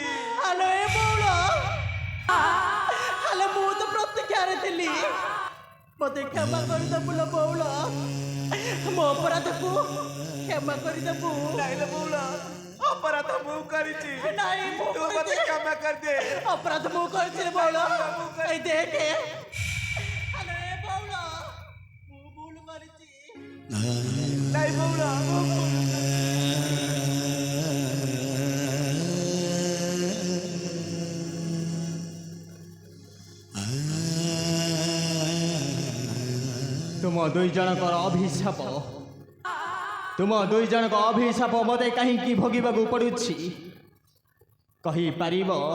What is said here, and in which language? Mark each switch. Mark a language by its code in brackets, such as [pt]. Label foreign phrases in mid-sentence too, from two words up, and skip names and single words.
[or] ହେଲୋ ଏ ବଉଳା ହେଲୋ ମୁ ତୋ ପ୍ରତୀକ୍ଷା ରେ ଥିଲି ମତେ କ୍ଷମା କର ଦେ ବଉଳା ମୋ ଅପରାଧ କୁ କ୍ଷମା କର ଦେ ନାଇଁଲେ ବଉଳା ଅପରାଧ ମୁ କରିଛି ନାହିଁ ତୁ ମତେ କ୍ଷମା କର ଦେ ଅପରାଧ ମୁ କରିଛି ବଉଳା ଏ ଦେଖ ହେଲୋ ଏ ବଉଳା ମୁ ଭୁଲ କରିଛି ନାହିଁ ବଉଳା ତୁମ ଦୁଇ ଜଣଙ୍କର ଅଭିଶାପ ତୁମ ଦୁଇ ଜଣଙ୍କ ଅଭିଶାପ ମତେ କହିଁ ଭୋଗିବାକୁ ପଡୁଛି କହି ପାରିବ